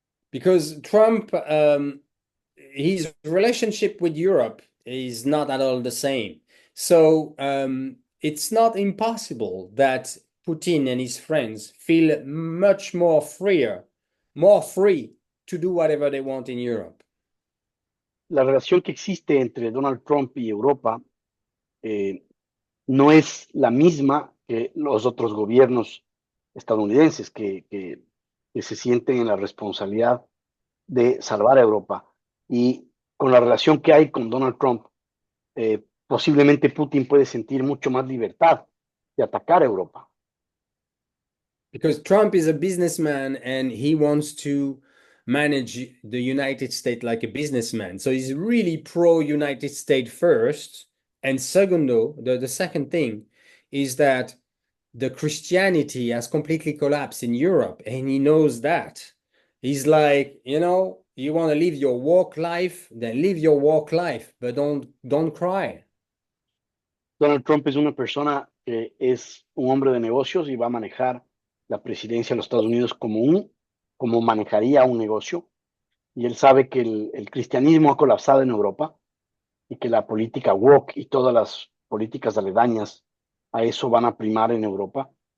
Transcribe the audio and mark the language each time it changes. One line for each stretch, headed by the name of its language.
English: Because Trump, his relationship with Europe is not at all the same. So it's not impossible that Putin and his friends feel much more free to do whatever they want in Europe.
Spanish: La relación que existe entre Donald Trump y Europa no es la misma que los otros gobiernos estadounidenses que se sienten en la responsabilidad de salvar a Europa. Y con la relación que hay con Donald Trump, posiblemente Putin puede sentir mucho más libertad de atacar a Europa.
English: Because Trump is a businessman and he wants to manage the United States like a businessman. So he's really pro United States first. And segundo, the second thing is that the Christianity has completely collapsed in Europe, and he knows that. He's like, you know, you want to live your walk life, then live your walk life, but don't cry.
Spanish: Donald Trump es una persona que es un hombre de negocios y va a manejar la presidencia de los Estados Unidos como manejaría un negocio. Y él sabe que el cristianismo ha colapsado en Europa y que la política woke y todas las políticas aledañas a eso van a primar en Europa.